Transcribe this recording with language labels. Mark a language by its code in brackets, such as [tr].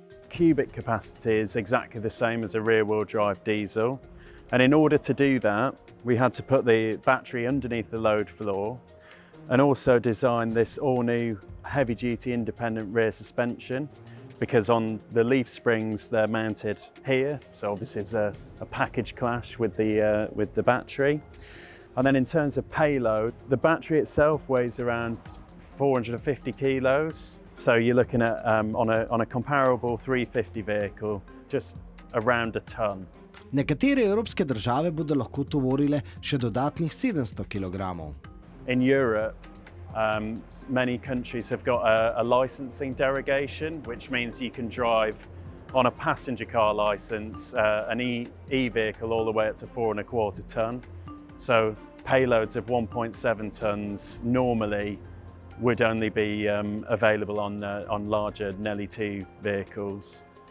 [en] Cubic capacity is exactly the same as a rear-wheel drive diesel, and in order to do that, we had to put the battery underneath the load floor and also design this all-new heavy-duty independent rear suspension, because on the leaf springs they're mounted here, so obviously it's a package clash with the battery. And then in terms of payload, the battery itself weighs around 450 kilos, so you're looking at on a comparable 350 vehicle, just around a ton. [sl] Nekatere evropske države bodo lahko tovorile še dodatnih 700 kilogramov. [en] In Europe, many countries have got a licensing derogation, which means you can drive on a passenger car license an e-vehicle all the way up to 4.25 ton. So payloads of 1.7 tons normally would only be available on larger Nelly 2 vehicles.